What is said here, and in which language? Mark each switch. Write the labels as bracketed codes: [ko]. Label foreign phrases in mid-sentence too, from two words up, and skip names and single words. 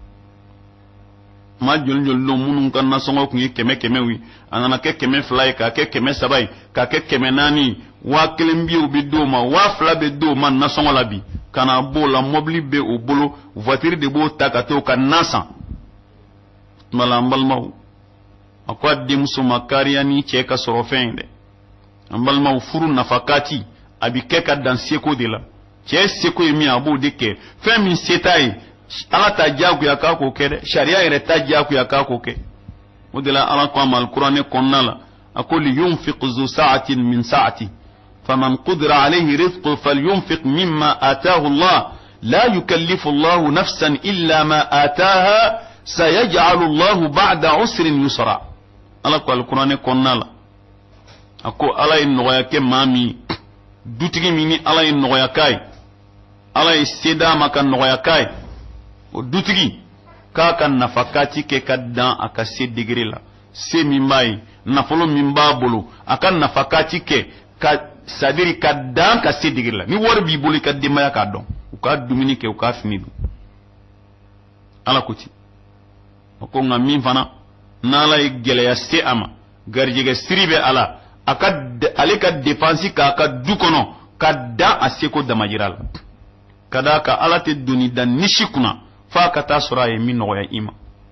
[bm] maa joli joli don minnu ka nasɔngɔ tun ye 100 ye a nana kɛ 200 ye k'a kɛ 300 ye k'a kɛ 400 ye 1000 biw bɛ d'o ma 2000 bɛ d'o ma nasɔngɔ la bi ka na b'o la mɔbili bɛ o bolo voiture de b'o ta ka t'o ka na san tuma la an balimaw a ko a denmuso ma kariya ni cɛ ka sɔrɔ fɛn ye dɛ an balimaw furu nafakati a bɛ kɛ ka dan seko de la cɛ seko ye min a b'o de kɛ fɛn min se t'a ye ala ta diyagoya k'a k'o kɛ dɛ sariya yɛrɛ ta diyagoya k'a k'o kɛ o de la ala ko a ma alikuranɛ kɔnɔna la a ko [ar] لينفق ذو سعة من سعته فمن قدر عليه رزقه فلينفق مما آتاه الله لا يكلف الله نفسا إلا ما آتاها سيجعل الله بعد عسر يسرا [bm] ala ko alikuranɛ kɔnɔna la a ko ala ye nɔgɔya kɛ maa min dutigi min ni ala ye nɔgɔya k'a ye ala ye se d'a ma ka nɔgɔya k'a ye o dutigi k'a ka nafakati kɛ ka dan a ka se degré la se min b'a ye nafolo min b'a bolo a ka nafakati kɛ ka sadiri ka dan ka se digir la ni wari b'i bolo ka demaya ka dɔn u ka dumuni kɛ u ka fini dun ala ko ti ko nka min fana n'ala ye gɛlɛya se a ma garijɛgɛ siri bɛ ala ale ka dépense k'a ka du kɔnɔ ka dan a seko damajira la ka d'a kan ala tɛ doni da nisi kunna f'a ka taa sɔrɔ a ye min nɔgɔya i ma